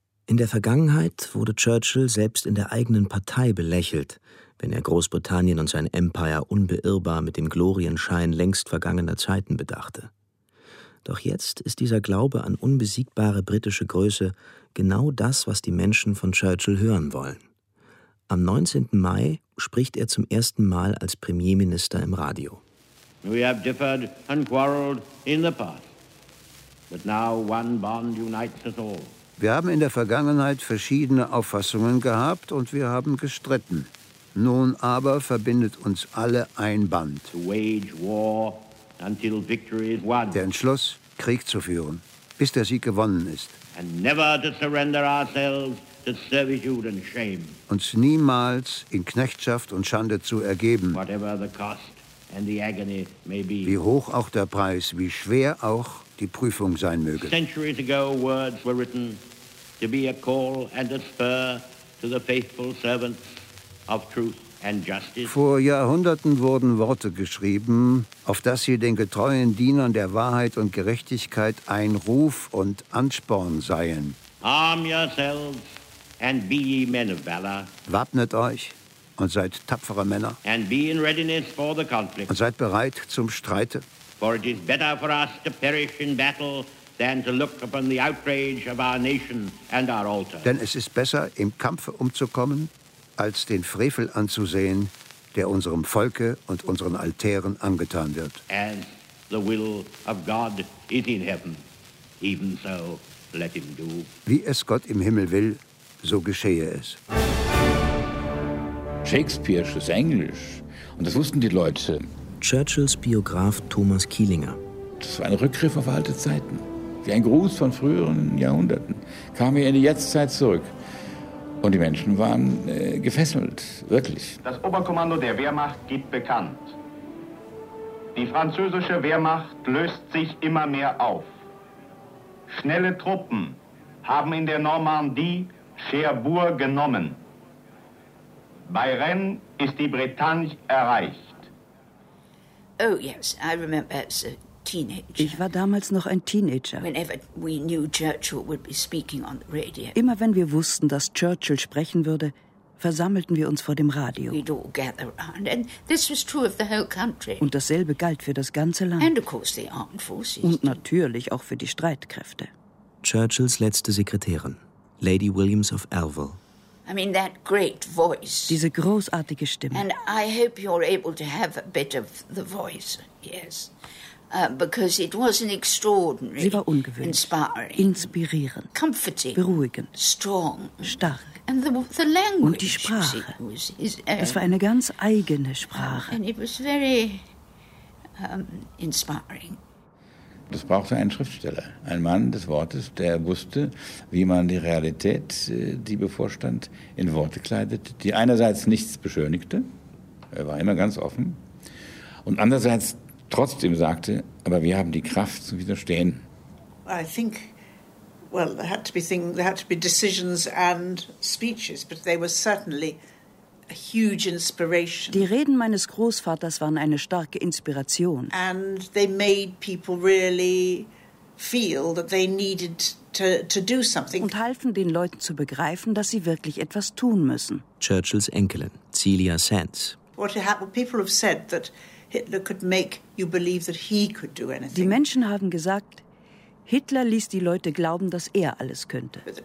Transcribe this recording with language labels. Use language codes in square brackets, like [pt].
[de] In der Vergangenheit wurde Churchill selbst in der eigenen Partei belächelt, wenn er Großbritannien und sein Empire unbeirrbar mit dem Glorienschein längst vergangener Zeiten bedachte. Doch jetzt ist dieser Glaube an unbesiegbare britische Größe genau das, was die Menschen von Churchill hören wollen. Am 19. Mai spricht er zum ersten Mal als Premierminister im Radio. [en] We have differed and quarreled in the past, but now one bond unites us all. [de] Wir haben in der Vergangenheit verschiedene Auffassungen gehabt und wir haben gestritten. Nun aber verbindet uns alle ein Band. [en] To wage war until victory is won. [de] Der Entschluss, Krieg zu führen, bis der Sieg gewonnen ist. [en] And never to surrender ourselves to servitude and shame. [de] Uns niemals in Knechtschaft und Schande zu ergeben. [en] Whatever the cost and the agony may be. [de] Wie hoch auch der Preis, wie schwer auch die Prüfung sein möge. [en] Centuries ago words were written to be a call and a spur to the faithful servants of truth and justice. [de] Vor Jahrhunderten wurden Worte geschrieben, auf dass sie den getreuen Dienern der Wahrheit und Gerechtigkeit ein Ruf und Ansporn seien. [en] Arm yourselves and be ye men of valor. [de] Wappnet euch und seid tapfere Männer. [en] And be in readiness for the conflict. [de] Und seid bereit zum Streite. [en] For it is better for us to perish in battle than to look upon the outrage of our nation and our altar. [de] Denn es ist besser, im Kampfe umzukommen, als den Frevel anzusehen, der unserem Volke und unseren Altären angetan wird. [en] As the will of God is in heaven, even so let him do. [de] Wie es Gott im Himmel will, so geschehe es. Shakespeare's Englisch, und das wussten die Leute. Churchills Biograf Thomas Kielinger. Das war ein Rückgriff auf alte Zeiten. Wie ein Gruß von früheren Jahrhunderten. Kam hier in die Jetztzeit zurück. Und die Menschen waren gefesselt, wirklich. Das Oberkommando der Wehrmacht gibt bekannt. Die französische Wehrmacht löst sich immer mehr auf. Schnelle Truppen haben in der Normandie Cherbourg genommen. Bei Rennes ist die Bretagne erreicht. [en] Oh yes, I remember as a teenager. [de] Ich war damals noch ein Teenager. [en] Whenever we knew Churchill would be speaking on the radio. [de] Immer wenn wir wussten, dass Churchill sprechen würde, versammelten wir uns vor dem Radio. [en] We'd all gather around, and this was true of the whole country. [de] Und dasselbe galt für das ganze Land. [en] And of course the armed forces. [de] Und natürlich auch für die Streitkräfte. Churchills letzte Sekretärin, Lady Williams of Elville. [en] I mean that great voice. [de] Diese großartige Stimme. [en] And I hope you're able to have a bit of the voice. Yes. Because it was an extraordinary. [de] Sie war ungewöhnlich. [en] Inspiring. [de] Inspirierend. [en] Comforting. [de] Beruhigend. [en] Strong. [de] Stark. [en] And the language. [de] Und die Sprache. Es war eine ganz eigene Sprache. [en] And it was very inspiring. [de] Das brauchte einen Schriftsteller, ein Mann des Wortes, der wusste, wie man die Realität, die bevorstand, in Worte kleidete, die einerseits nichts beschönigte, er war immer ganz offen, und andererseits trotzdem sagte, aber wir haben die Kraft zu widerstehen. [en] I think, well, there had to be decisions and speeches, but they were certainly a huge inspiration. [de] Die Reden meines Großvaters waren eine starke Inspiration. [en] And they made people really feel that they needed to do something. [de] Und halfen den Leuten zu begreifen, dass sie wirklich etwas tun müssen. Churchills Enkelin, Celia Sands. [en] What happened? People have said that Hitler could make you believe that he could do anything. [de] Die Menschen haben gesagt, Hitler ließ die Leute glauben, dass er alles könnte.